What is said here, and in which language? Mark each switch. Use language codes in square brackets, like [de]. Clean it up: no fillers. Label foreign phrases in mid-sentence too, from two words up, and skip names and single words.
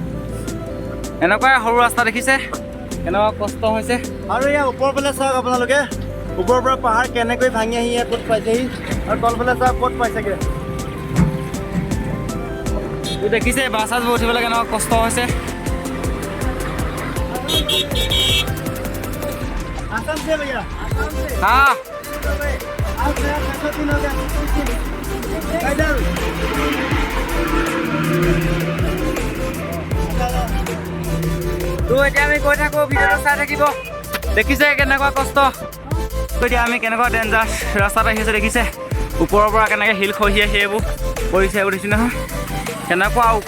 [as] এনেকুৱাই সৰু ৰাস্তা দেখিছে কেনেকুৱা কষ্ট হৈছে। আৰু ইয়াৰ ওপৰ ফালে চাওক আপোনালোকে, ওপৰৰ পৰা পাহাৰ কেনেকৈ ভাঙি আহি ইয়াত ক'ত পাইছেহি, আৰু তলফালে চাওক ক'ত পাইছেগৈ। তো দেখিছে বাছ চাছবোৰ উঠিবলৈ কেনেকুৱা কষ্ট হৈছে। [hi] आसाम से भैया, हाँ आज नया 600 दिन हो गया। इधर [as] তো এতিয়া আমি গৈ থাকোঁ, ভিডিঅ'টো চাই থাকিব। দেখিছে কেনেকুৱা কষ্ট। তো এতিয়া আমি কেনেকুৱা ডেঞ্জাৰ ৰাস্তাত আহি আছোঁ দেখিছে। ওপৰৰ পৰা কেনেকৈ শিল খহি আহি এইবোৰ পৰিছে, এইবোৰ দেখিছোঁ নহয় কেনেকুৱা ওখ।